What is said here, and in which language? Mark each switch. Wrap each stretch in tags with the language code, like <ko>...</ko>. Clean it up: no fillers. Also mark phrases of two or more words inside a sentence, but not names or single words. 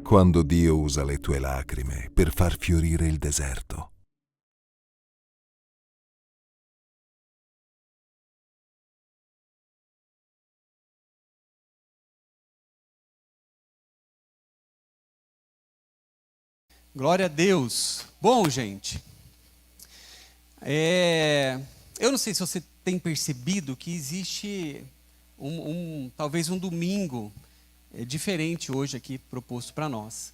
<it>Quando Dio usa le tue lacrime per far fiorire il deserto.</it> <pt>Glória a Deus. Bom, gente, eu não sei se você tem percebido que existe talvez um domingo diferente hoje aqui proposto para nós.</pt>